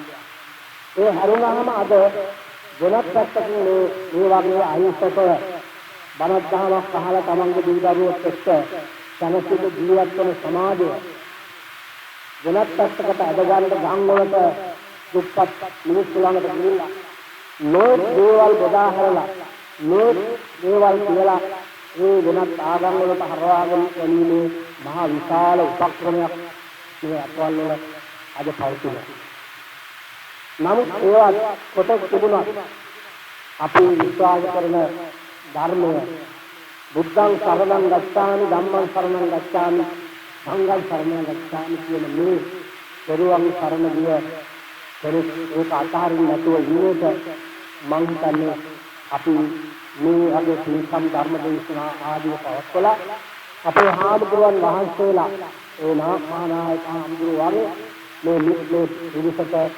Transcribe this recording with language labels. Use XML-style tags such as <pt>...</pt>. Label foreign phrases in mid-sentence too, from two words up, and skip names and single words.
<si>ඒ හරුණාම අද වෙනත් පැත්තකින් මේ වගේ අහිංසක බණක් දහමක් අහලා තමන්ගේ දීදරුවොත් එක්ක සැනසෙල ජීවත් වෙන සමාජය වෙනත් පැත්තකට අද ගන්න ගම් වලට දුප්පත් මිනිස්සු ළඟට ගිහිල්ලා නොයෙක් දේවල් බෙදා හැරලා නොයෙක් දේවල් කියලා ඒ වෙනත් ආගම් වලට හරවාගෙන යන්නේ මහා විශාල උපක්‍රමයක් මේ අත්වල වල අද පවතිනවා. නමුත් ඒවත් කොටස් තිබුණා අපි විශ්වාස කරන ධර්මය</si> <pi>බුද්ධං සරණං ගච්ඡාමි ධම්මං සරණං ගච්ඡාමි සංඝං සරණං ගච්ඡාමි</pi> <si>කියන මේ පෙරවන් සරණ ගිය කෙනෙක් ඒක අතහරින්න නැතුව ඉන්නේට මං හිතන්නේ අපි මේ වගේ පින්කම් ධර්ම දේශනා ආදී පවත්වලා අපේ හාමුදුරුවන් වහන්සේලා ඒ මහානායක හාමුදුරුවෝ වගේ මේ පිරිසට</si>